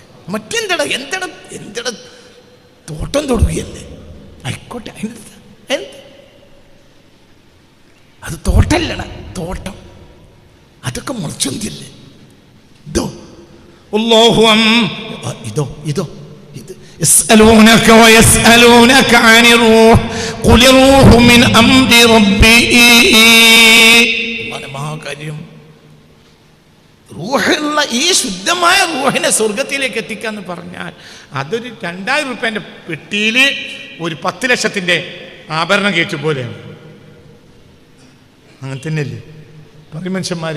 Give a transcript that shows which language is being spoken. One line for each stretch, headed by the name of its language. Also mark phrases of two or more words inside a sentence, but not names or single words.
Malayalam: മറ്റെന്തട തോട്ടം തൊടുകയല്ലേ? ആയിക്കോട്ടെ, അത് തോട്ടല്ലട, തോട്ടം. അതൊക്കെ മുളച്ചൊന്തിയല്ലേ?
Arabic: ഇതോ يسألونك ويسألونك عن الروح قل الروح من أمر ربي.
Malayalam: മഹാകാര്യം. റൂഹുള്ള ഈ ശുദ്ധമായ റൂഹിനെ സ്വർഗത്തിലേക്ക് എത്തിക്കാന്ന് പറഞ്ഞാൽ അതൊരു 2000 രൂപേൻ്റെ പെട്ടിയിൽ ഒരു 10 ലക്ഷത്തിൻ്റെ ആഭരണം കയറ്റും പോലെയാണ്. അങ്ങനെ തന്നെയല്ലേ പറയും മനുഷ്യന്മാര്.